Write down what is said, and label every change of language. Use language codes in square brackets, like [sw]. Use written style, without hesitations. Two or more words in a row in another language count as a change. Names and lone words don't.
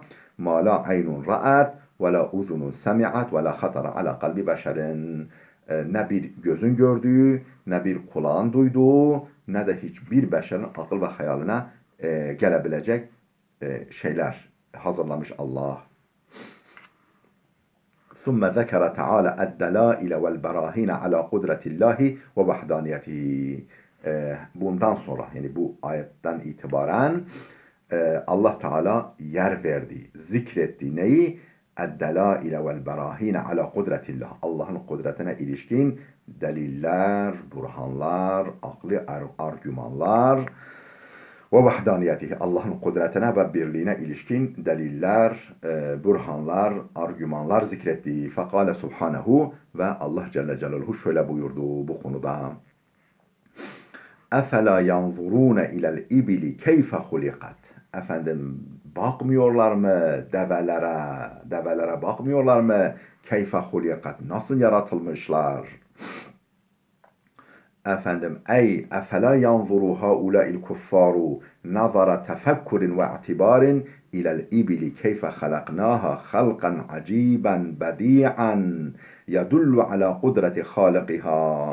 [ar] "ما لا عين رأت ولا أذن سمعت ولا خطر على قلب بشر." [tr] Ne bir gözün gördüğü, ne bir kulağın duyduğu, ne de hiçbir beşerin akıl ve hayaline gelebilecek şeyler hazırlamış Allah. [ar] ثم ذكر تعالى الدلائل والبراهين على قدرة الله ووحدانيته. [tr] Bundan sonra yani bu ayetten itibaren Allah Teala yer verdi, zikretti neyi? [ar] اَدَّلَائِلَ وَالْبَرَاهِينَ عَلَى قُدْرَةِ اللّٰهِ. [tr] Allah'ın kudretine ilişkin deliller, burhanlar, akli argümanlar [ar] ووحدانيته. [tr] Allah'ın kudretine ve birliğine ilişkin deliller, burhanlar, argümanlar zikretti. [ar] فقال سبحانه [tr] ve Allah [ar] جل جلاله [tr] şöyle buyurdu bu konuda. [ar] اَفَلَا يَنْظُرُونَ اِلَى الْاِبِلِ كَيْفَ خُلِقَتْ. [tr] Efendim bakmıyorlar mı develere bakmıyorlar mı? [ar] كيف خلقت, [tr] nasıl yaratılmışlar? Efendim [ar] أي أفلا ينظر هؤلاء الكفار نظر تفكر واعتبار إلى الإبل كيف خلقناها خلقا عجيبا بديعا يدل على قدرة خالقها.